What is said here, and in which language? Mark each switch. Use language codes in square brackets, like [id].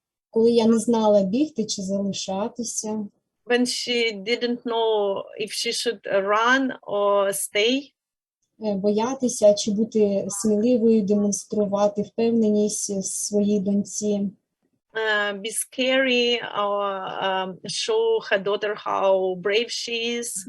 [uk] коли я не знала, бігти чи залишатися. [en] When she didn't know if she should run or stay. [uk] Боятися чи бути сміливою, демонструвати впевненість своїй доньці. [en] Be scary or show her daughter how brave she is.